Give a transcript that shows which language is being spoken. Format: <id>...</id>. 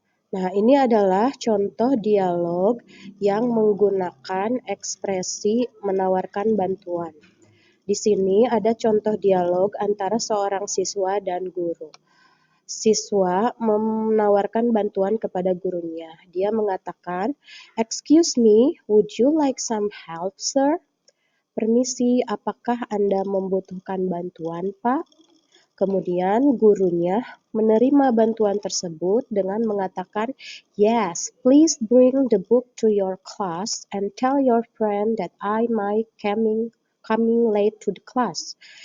<id>Nah, ini adalah contoh dialog yang menggunakan ekspresi menawarkan bantuan. Di sini ada contoh dialog antara seorang siswa dan guru. Siswa menawarkan bantuan kepada gurunya. Dia mengatakan,</id> <en>"Excuse me, would you like some help, sir?"</en> <id>Permisi, apakah Anda membutuhkan bantuan, Pak? Kemudian gurunya menerima bantuan tersebut dengan mengatakan,</id> <en>"Yes, please bring the book to your class and tell your friend that I might coming late to the class."</en>